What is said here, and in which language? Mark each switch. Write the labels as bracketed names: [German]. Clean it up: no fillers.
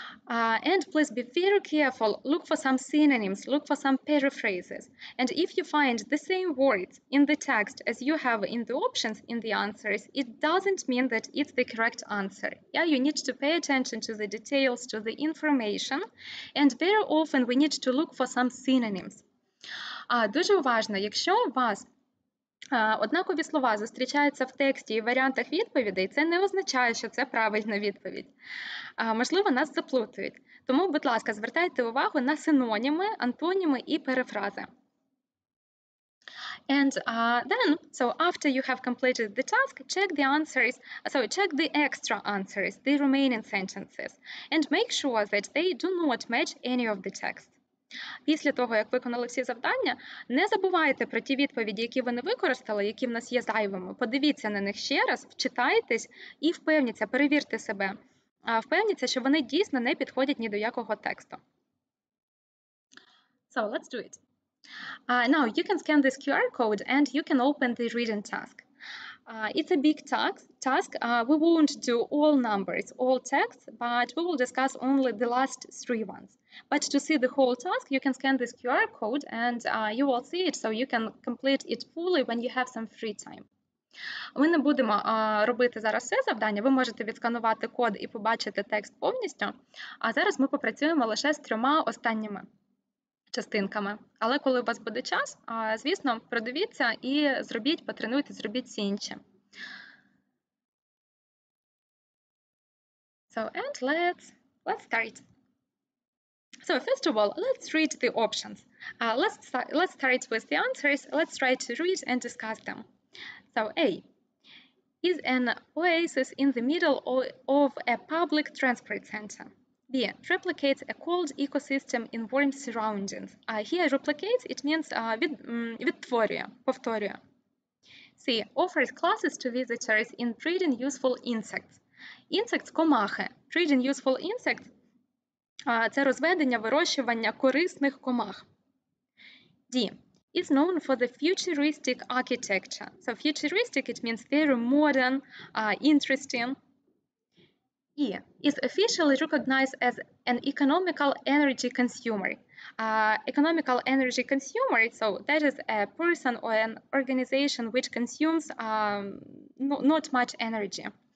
[English] And please be very careful, look for some synonyms, look for some paraphrases. And if you find the same words in the text as you have in the options in the answers, it doesn't mean that it's the correct answer. Yeah, you need to pay attention to the details, to the information, and very often we need to look for some synonyms. [Ukrainian] Дуже уважно, якщо у вас однакові слова зустрічаються в тексті і варіантах відповідей, це не означає, що це правильна відповідь. Можливо, нас заплутають. Тому, будь ласка, звертайте увагу на синоніми, антоніми і перефрази. [English] And then, so after you have completed the task, check the answers, so check the extra answers, the remaining sentences, and make sure that they do not match any of the text. [Ukrainian] Після того, як виконали всі завдання, не забувайте про ті відповіді, які ви не використали, які в нас є зайвими. Подивіться на них ще раз, вчитайтесь і впевніться, перевірте себе. Впевніться, що вони дійсно не підходять ні до якого тексту. [English] So, let's do it. Now, you can scan this QR code and you can open the reading task. It's a big task. We won't do all numbers, all texts, but we will discuss only the last 3 ones. But to see the whole task, you can scan this QR code and you will see it, so you can complete it fully when you have some free time. [Ukrainian] Ми не будемо робити зараз все завдання, ви можете відсканувати код і побачити текст повністю, а зараз ми попрацюємо лише з 3 останніми частинками. Але коли у вас буде час, звісно, продивіться і зробіть, потренуйте, зробіть всі інші. [English] So, and let's start. So, first of all, let's read the options. Let's start with the answers. Let's try to read and discuss them. So, A is an oasis in the middle of a public transport center. B replicates a cold ecosystem in warm surroundings. Here, replicates, it means [Ukrainian] відтворює, повторює. [English] C offers classes to visitors in breeding useful insects. Insects – комахи. Breeding useful insects [Ukrainian] – це розведення, вирощування корисних комах. [English] D is known for the futuristic architecture. So futuristic, it means very modern, interesting. E is officially recognized as an economical energy consumer. Economical energy consumer, so that is a person or an organization which consumes not much energy.